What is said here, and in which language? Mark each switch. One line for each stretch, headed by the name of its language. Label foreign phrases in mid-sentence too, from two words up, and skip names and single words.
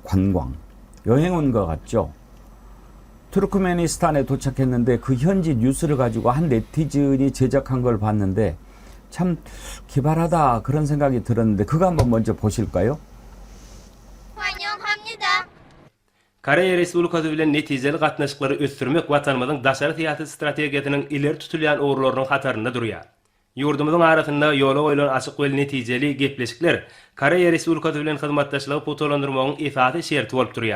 Korean: 관광. 여행 온 것 같죠. 투르크메니스탄에 도착했는데 그 현지 뉴스를 가지고 한 네티즌이 제작한 걸 봤는데 참 기발하다 그런 생각이 들었는데 그거 한번 먼저 보실까요? 환영합니다.
Turkmen: Koreya Respublikası bilen netijeli gatnaşyklary ösdürmek watanymyzyň daşary syýasy strategiýasynyň ileri tutulýan ogurlarynyň hatarynda durýar. Ýurdumyzyň arasynda ýola goýulan açyk we netijeli gepleşikler Koreya Respublikasy bilen hyzmatdaşlygy putulandyrmagyň esasy şerti bolup durýar.